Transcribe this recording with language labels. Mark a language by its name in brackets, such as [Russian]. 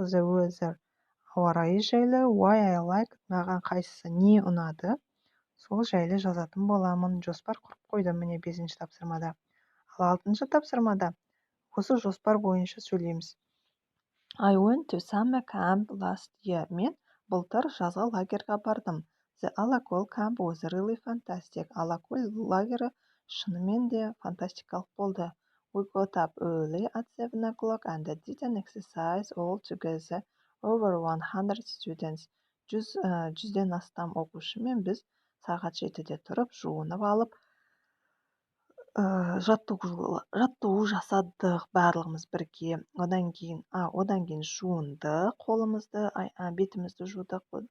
[English] The weather, [Kazakh] ауа райы жайлы. [English] Why I like, [Kazakh] маған қайсысы не ұнады, сол жайлы жазатын боламын. Жоспар құрып қойдым міне 5-ші тапсырмада. Ал 6-шы тапсырмада осы жоспар бойынша сөйлейміз. [English] I went to summer camp last year. [Kazakh] Мен былтыр жазғы лагерьға бардым. [English] The Alakol camp was really fantastic. [Kazakh] Алакөл лагері шынымен де фантастикалық болды. [English] We got up early at 7 o'clock and did an exercise all together. Over 100 students. [Kazakh] Жүзден астам оқушымен біз сағат 7-де тұрып, жуынып алып, жаттығу жасадық барлығымыз бірге. Одан кейін жуындық, қолымызды, бетімізді жудық.